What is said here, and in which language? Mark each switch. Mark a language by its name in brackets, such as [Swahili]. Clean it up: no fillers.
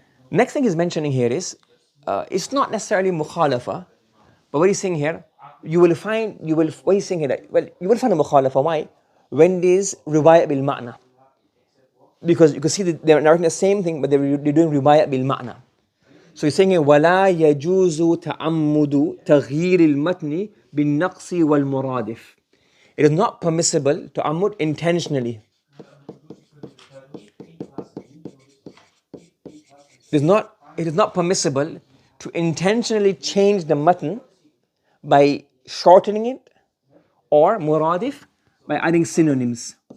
[English] Next thing he's mentioning here is, it's not necessarily mukhalafa, but what he's saying here, what he's saying here, that, you will find a mukhalafa. Why? When there's riwayat bil ma'na. Because you can see that they're narrating the same thing, but they're doing riwayat bil ma'na. [Arabic] So he's saying here, وَلَا يَجُوزُ تَعَمُّدُ تَغْيِيرِ الْمَتْنِ بِالنَّقْصِ وَالْمُرَادِفِ. [English] It is not permissible to ammud intentionally. It is not permissible to intentionally change the matan by shortening it, or muradif by adding synonyms.